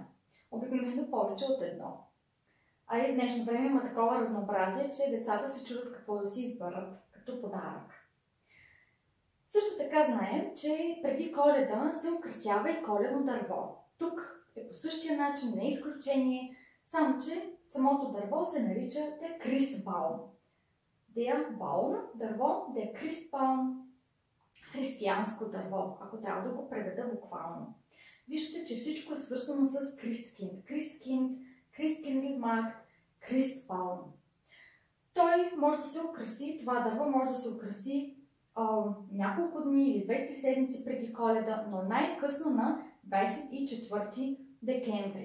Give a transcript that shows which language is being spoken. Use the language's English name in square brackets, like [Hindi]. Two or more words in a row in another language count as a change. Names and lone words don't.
[Bulgarian] Обикновено повече от едно. А и в днешно време има такова разнообразие, че децата се чудят какво да си изберат като подарък. Също така знаем, че преди Коледа се украсява и коледно дърво. Тук е по същия начин, не е изключение, само че самото дърво се нарича [German] der Christbaum. Der Baum, дърво, der Christbaum, [Bulgarian] християнско дърво, ако трябва да го преведа буквално. Виждате, че всичко е свързано с Christkind. [German] Christkind, Christkindlmarkt, Christbaum. [Bulgarian] Той може да се украси, това дърво може да се украси няколко дни или 2-3 седмици преди Коледа, но най-късно на 24 декември.